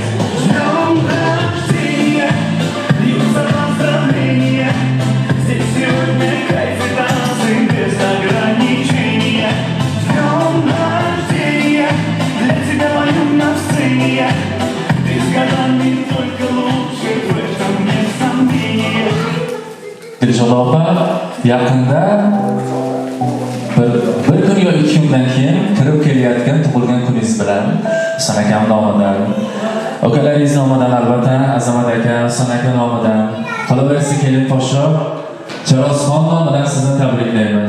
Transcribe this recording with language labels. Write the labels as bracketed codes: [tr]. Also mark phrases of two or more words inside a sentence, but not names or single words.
[ru] С днем рождения, льются поздравления. Здесь сегодня кайф и танцы без ограничения. С днем рождения, для тебя мое настроение. Ты с годами только лучше, в этом нет сомнения. [uz] Dilshod opa, yaqinda bir kun yo 2 kundan keyin kirib kelayotgan tug'ilgan kuningiz bilan Husan akam nomidan, ukalaringiz nomidan, albatta Azamat aka, Husan aka nomidan, qolaversa kelin podsho Jarosxon nomidan sizni tabriklaymiz.